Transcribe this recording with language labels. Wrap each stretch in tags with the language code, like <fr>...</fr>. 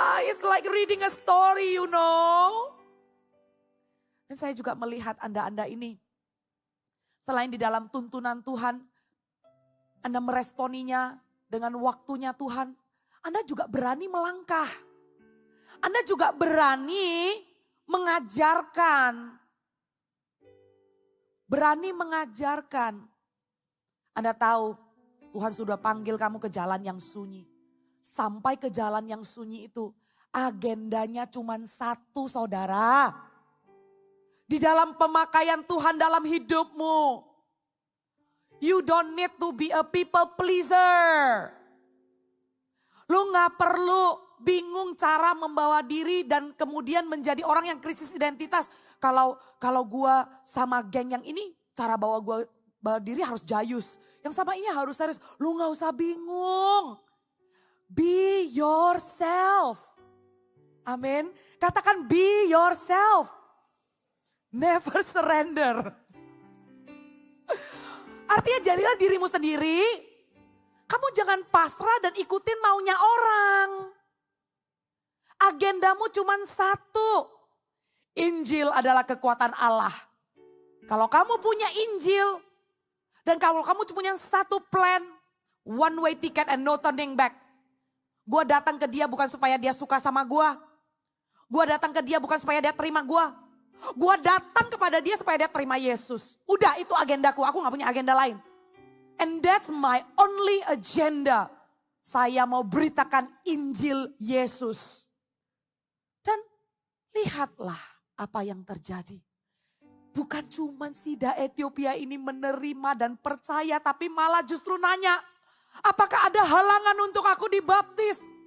<en>It's like reading a story, you know. Dan</en> <id>Dan saya juga melihat Anda ini, selain di dalam tuntunan Tuhan, Anda meresponinya dengan waktunya Tuhan, Anda juga berani melangkah. Anda juga berani mengajarkan. Berani mengajarkan. Anda tahu Tuhan sudah panggil kamu ke jalan yang sunyi. Sampai ke jalan yang sunyi itu agendanya cuma satu, saudara. Di dalam pemakaian Tuhan dalam hidupmu.</id> <en>You don't need to be a people pleaser.</en> <id>Lu gak perlu bingung cara membawa diri dan kemudian menjadi orang yang krisis identitas. Kalau gua sama geng yang ini, cara bawa diri harus jayus. Yang sama ini harus serius. Lu gak usah bingung.</id> <en>Be yourself.</en> <id>Amin. Katakan</id> <en>be yourself. Never surrender.</en> <id>Artinya jadilah dirimu sendiri. Kamu jangan pasrah dan ikutin maunya orang. Agendamu cuma satu. Injil adalah kekuatan Allah. Kalau kamu punya Injil. Dan kalau kamu punya satu plan.</id> <en>One way ticket and no turning back.</en> <id>Gue datang ke dia bukan supaya dia suka sama gue. Gue datang ke dia bukan supaya dia terima gue. Gue datang kepada dia supaya dia terima Yesus. Udah itu agendaku, aku gak punya agenda lain.</id> <en>And that's my only agenda.</en> <id>Saya mau beritakan Injil Yesus. Dan lihatlah apa yang terjadi. Bukan cuma Sida Ethiopia ini menerima dan percaya, tapi malah justru nanya, apakah ada halangan untuk aku dibaptis?</id>